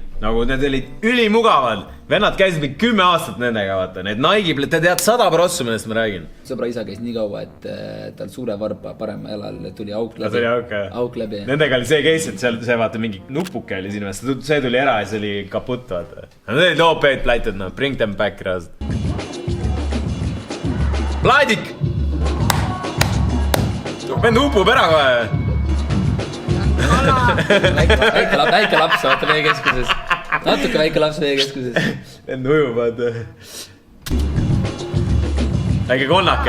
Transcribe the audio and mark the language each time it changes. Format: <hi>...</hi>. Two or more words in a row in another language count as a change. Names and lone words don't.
<et>Nagu need olid ülimugavad. Vennad käisid mingi 10 aastat nendega, vaata. Need Nike, te tead 100%, millest ma räägin. Sõbra isa käis nii kaua, et tal suure varba parema jalal tuli auk läbi. Nendega oli see case, et see vaata mingi nupuke oli siin. See tuli ära ja see oli kaputt, vaata. Need olid OP-d plätud,</et> <en>no. Bring them back,</en> <et>raas. Vladik! Vend upub ära kohe. Väike laps, vaata meie keskuses. Natuke väike laps meie keskuses. Vend ujub, vaata. Väike konnake.</et>